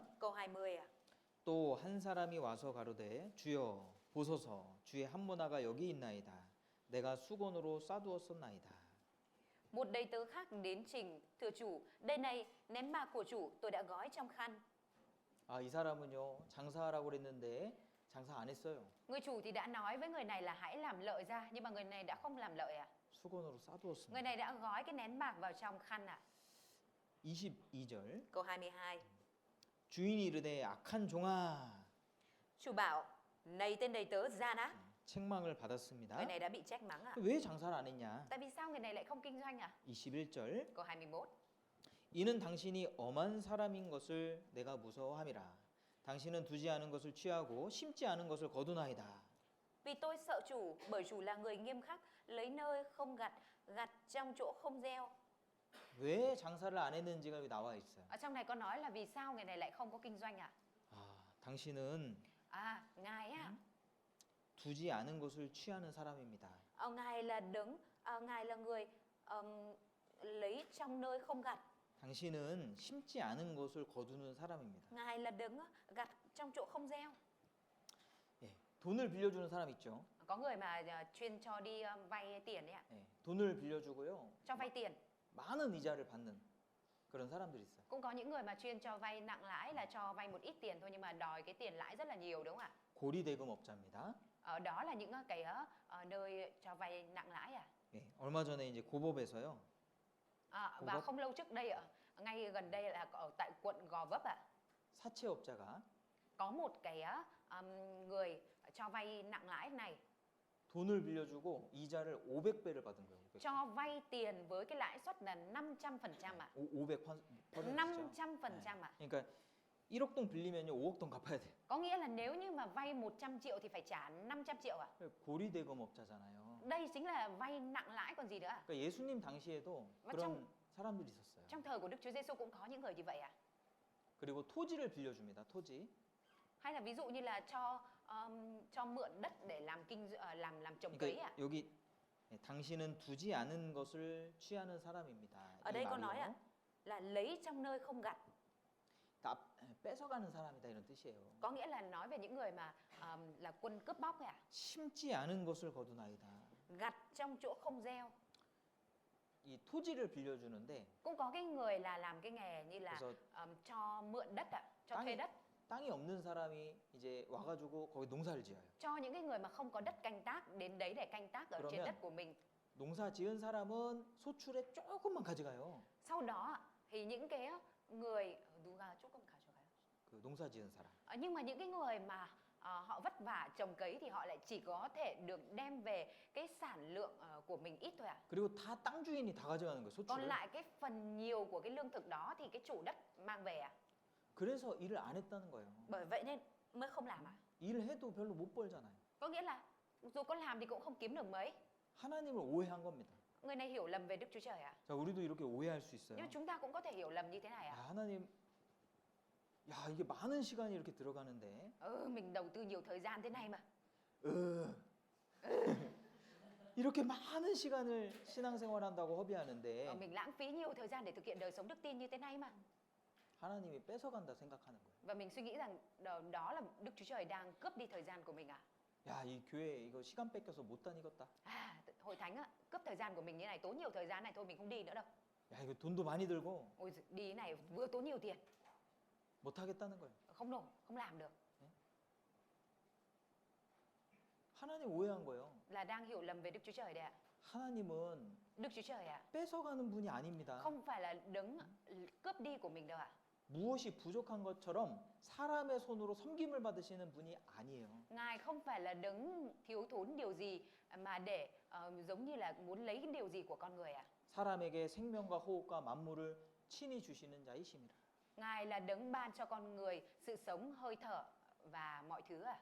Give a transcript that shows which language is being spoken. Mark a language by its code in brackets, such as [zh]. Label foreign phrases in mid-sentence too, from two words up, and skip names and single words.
[vi] Câu 20 à? [ko] 또 한 사람이 와서 가로되 주여 보소서 주의 한문화가 여기 있나이다. 내가 수건으로 싸두었었나이다. [vi] Một đầy tớ khác đến trình, thưa chủ, đây này, nén bạc của chủ tôi đã gói trong khăn. [ko] 이 사람은요 장사하라고 그랬는데 장사 안 했어요. [vi] Người chủ thì đã nói với người này là hãy làm lợi ra, nhưng mà người này đã không làm lợi à? [ko] 수건으로 [vi] Người [ko] 싸두었습니다. [vi] này đã gói cái nén bạc vào trong khăn à? [ko] 22절 [vi] Câu 22. [ko] 주인이 이르되 악한 종아 [vi] Chủ bảo, này tên đầy tớ gian á. [ko] 책망을 받았습니다. [vi] Người này đã bị trách mắng à? [ko] 왜 장사를 안 했냐? [vi] Tại vì sao người này lại không kinh doanh à? [ko] 21절 [vi] Câu 21. [ko] 이는 당신이 엄한 사람인 것을 내가 무서워함이라. 당신은 두지 않은 것을 취하고 심지 않은 것을 거두나이다. [vi] Vì tôi sợ chủ, bởi chủ là người nghiêm khắc, lấy nơi không gặt, gặt trong chỗ không gieo. [ko] 왜 장사를 안 했는지가 여기 나와 있어요. [vi] Ở trong này có nói là vì sao người này lại không có kinh doanh à? [ko] 당신은 [vi] Ngài á, [ko] 두지 않은 것을 취하는 사람입니다. [vi] Ngài là Ngài là người lấy trong nơi không gặt. [ko] 당신은 심지 않은 것을 거두는 사람입니다. [vi] Ngài là đấng gặt trong chỗ không gieo. [ko] 예, 돈을 빌려주는 사람 있죠. [vi] Có người mà chuyên cho đi vay tiền đấy ạ. [ko] 예, 돈을 빌려주고요. [vi] Cho vay tiền. [ko] 많은 이자를 받는 그런 사람들이 있어요. [vi] Cũng có những người mà chuyên cho vay nặng lãi là cho vay một ít tiền thôi nhưng mà đòi cái tiền lãi rất là nhiều đúng không ạ? [ko] 고리대금업자입니다. [vi] Đó là những cái nơi cho vay nặng lãi à? [ko] 예, 얼마 전에 이제 고법에서요. [vi] Và Gò Vấp. không lâu trước đây ngay gần đây là ở tại quận Gò Vấp ạ. [ko] 사채업자가 [vi] Có một cái người cho vay nặng lãi này [ko] 돈을 빌려주고 이자를 500배를 받은 거예요. 500. [vi] cho vay tiền với cái lãi suất là 500% ạ. [ko] 500%죠. [vi] 500% ạ. [ko] 그러니까 1억 동 빌리면요 5억 동 갚아야 돼요. [vi] Có nghĩa là nếu như mà vay 100 triệu thì phải trả 500 triệu ạ. [ko] 고리대금업자잖아요. [vi] Đây chính là vay nặng lãi còn gì nữa ạ. [ko] 그러니까 예수님 당시에도 [vi] Và [ko] 그런 사람들이 있었어요. [vi] Trong thời của Đức Chúa Giêsu cũng có những người như vậy ạ. [ko] 그리고 토지를 빌려줍니다. 토지. [vi] Hay là ví dụ như là cho mượn đất để làm làm trồng cấy ạ. [ko] 그러니까 여기 당신은 두지 않은 것을 취하는 사람입니다. [vi] Ở [ko] 이 [vi] đây có [ko] 말이요. [vi] nói ạ là lấy trong nơi không gặt. [ko] 그러니까 뺏어가는 사람이다 이런 뜻이에요. [vi] Có nghĩa là nói về những người mà là quân cướp bóc ạ. [ko] 심지 않은 것을 거두나이다. [vi] Gặt trong chỗ không gieo. [ko] 이 토지를 빌려주는데 [vi] Cũng có cái người là làm cái nghề như là [ko] 그래서 [vi] cho mượn đất ạ, cho thuê đất. [ko] 땅이 없는 사람이 이제 와가지고 거기 농사를 지어요. [vi] Cho những cái người mà không có đất canh tác đến đấy để canh tác ở trên [ko] 그러면 [vi] đất của mình. [ko] 농사 지은 사람은 소출에 조금만 가져가요. [vi] Sau đó thì những cái người [ko] 누가 조금 가져가요. 그 농사 지은 사람. [vi] Nhưng mà những cái người mà họ vất vả trồng cấy thì họ lại chỉ có thể được đem về cái sản lượng của mình ít thôi ạ. [ko] 그리고 다 땅 주인이 다 가져가는 거예요. [vi] Còn [ko] 소출을. [vi] lại cái phần nhiều của cái lương thực đó thì cái chủ đất mang về ạ. [ko] 그래서 일을 안 했다는 거예요. [vi] Bởi vậy nên mới không làm ạ. [ko] 일을 해도 별로 못 벌잖아요. [vi] Có nghĩa là dù có làm thì cũng không kiếm được mấy. [ko] 하나님을 오해한 겁니다. [vi] Người này hiểu lầm về Đức Chúa Trời à? [ko] 자, 우리도 이렇게 오해할 수 [vi] Nhưng [ko] 있어요. [vi] mà chúng ta cũng có thể hiểu lầm như thế này [ko] 야, [vi] à? [ko] 하나님, 야, 이게 많은 시간이 이렇게 들어가는데, [vi] Mình đầu tư nhiều thời gian thế này mà. [ko] 이렇게 많은 시간을 신앙생활 한다고 허비하는데 [vi] Mình lãng phí nhiều thời gian để thực hiện đời sống đức tin như thế này mà. [ko] 하나님이 뺏어간다 생각하는 거예요. [vi] Và mình suy nghĩ rằng đó là Đức Chúa Trời đang cướp đi thời gian của mình à? [ko] 야, 이 교회 이거 시간 뺏겨서 못 다니겠다. [vi] Hội thánh á, cướp thời gian của mình như này, tốn nhiều thời gian này thôi mình không đi nữa đâu. [ko] 야, 이거 돈도 많이 들고 [vi] Ôi đi cái này vừa tốn nhiều tiền, [ko] 못 하겠다는 거예요. [vi] không nổi, không làm được. [ko] 하나님 오해한 거예요. [vi] Là đang hiểu lầm về Đức Chúa Trời đấy ạ. [ko] 하나님은 [vi] Đức Chúa Trời ạ, [ko] 뺏어가는 분이 아닙니다. [vi] không phải là đấng cướp đi của mình đâu ạ. [ko] 무엇이 부족한 것처럼 사람의 손으로 섬김을 받으시는 분이 아니에요. [vi] Ngài không phải là đấng thiếu thốn điều gì mà để giống như là muốn lấy cái điều gì của con người ạ. [ko] 사람에게 생명과 호흡과 만물을 친히 주시는 자이십니다. [vi] Ngài là đấng ban cho con người sự sống, hơi thở và mọi thứ ạ.